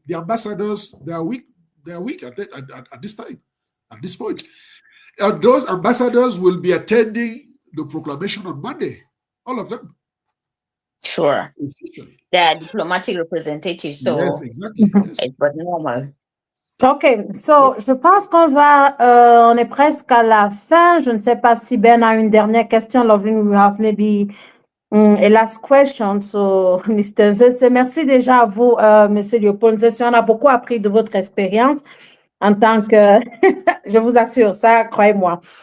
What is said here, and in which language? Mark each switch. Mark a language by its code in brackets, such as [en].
[en] The ambassadors, they are weak. They are weak at this time, at this point. And those ambassadors will be attending the proclamation on Monday. All of them. Sure. They are diplomatic representatives, so yes, exactly. Yes. It's but normal. [fr] OK, so je pense qu'on on est presque à la fin. Je ne sais pas si Ben a une dernière question. [en] Loveline, we have maybe a last question. So, Mr. [fr] Zesse, merci déjà à vous, Monsieur Léopold Zesse. On a beaucoup appris de votre expérience en tant que, je vous assure, ça, croyez-moi.